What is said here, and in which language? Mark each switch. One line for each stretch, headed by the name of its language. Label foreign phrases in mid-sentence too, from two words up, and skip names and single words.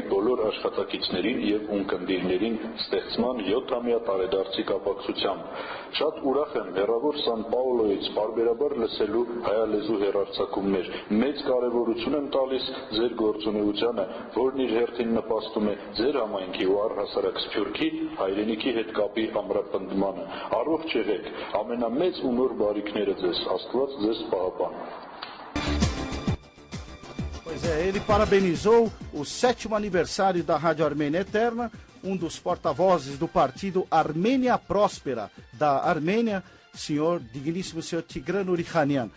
Armenian: բոլոր աշխատակիցներին եւ ունկնդիրներին ստեղծման 7-ամյա տարեդարձի կապակցությամբ։ Շատ ուրախ եմ հեռավոր Սան Պաուլոյից բարբերաբար լսելու հայալեզու հեռարձակումներ։ Մեծ կարեւորություն եմ տալիս ձեր գործունեությանը, որն իր հերթին նպաստում է ձեր համայնքի ու առհասարակ Սփյուռքի հայրենիքի հետ կապի ամրապնդմանը։ Առողջ եղեք, ամենամեծ ու նոր բարիքները ձեզ, Աստված ձեզ պահապան։
Portuguese: Pois é, ele parabenizou o 7º aniversário da Rádio Armênia Eterna, dos porta-vozes do partido Armênia Próspera da Armênia, digníssimo senhor Tigran Urikhanian.